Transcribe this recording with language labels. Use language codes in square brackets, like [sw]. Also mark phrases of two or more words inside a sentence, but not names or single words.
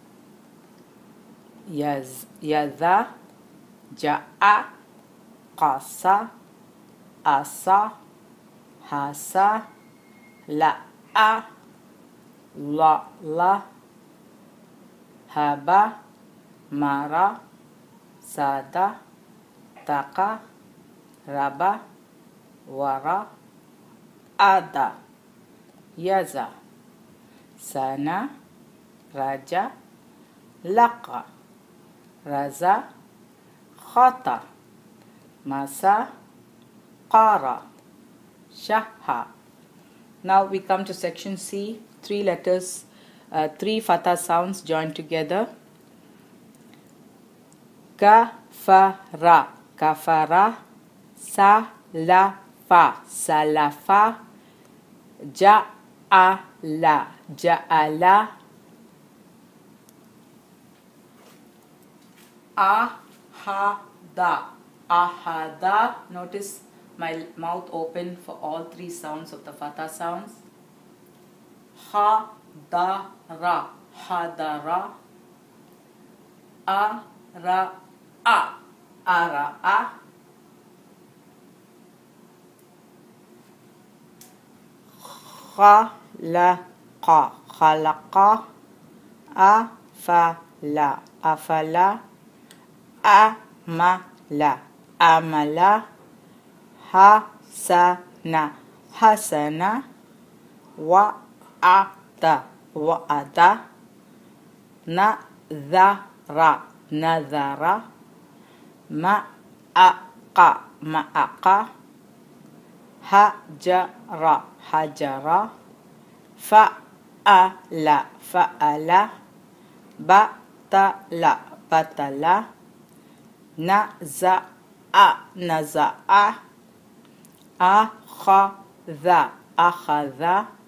[ar] يز، جاء، قس، اس، حس، لع، لا، حب، مر، سد، طق، رب، ور، اد. يز، سن، رج، لق، رز، خط، مس، قر، شه. [en] Now we come to section C, 3 letters, 3 Fatha sounds joined together. [ar] كفر، كفر. سلف، سلف. جعل، جعل. أحد، أحد. [en] Notice my mouth open for all 3 sounds of the Fatha sounds. [ar] حضر، حضر. أرأ، أرأ. خلق، خلق. أفل، أفل. عمل، عمل. حسن، حسن. وعد، وعد. نظر، نظر. معق، معق. هجر، هجر. فعل، فعل. بطل، بطل. نزع، نزع. أخذ، أخذ.